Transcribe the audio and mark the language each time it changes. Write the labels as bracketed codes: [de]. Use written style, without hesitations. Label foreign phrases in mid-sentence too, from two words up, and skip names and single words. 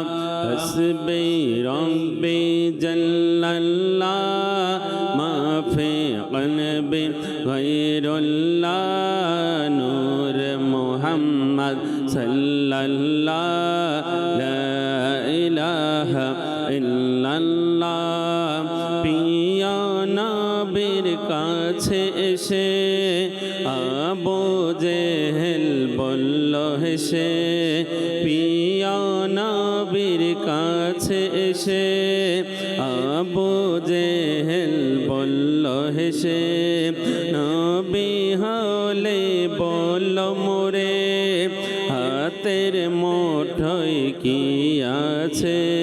[ar] حسبی ربی جل اللہ ما فی قلبی غیر اللہ نور محمد صلی اللہ لا الہ الا اللہ [bn] পিয়া নবীর কাছে এসে আবু জেহেল বলল হেসে পিয়া নবীর কাছে এসে আবু জেহেল বলল হেসে নবী হলে বলল মোরে হাতের মুঠোয় কি আছে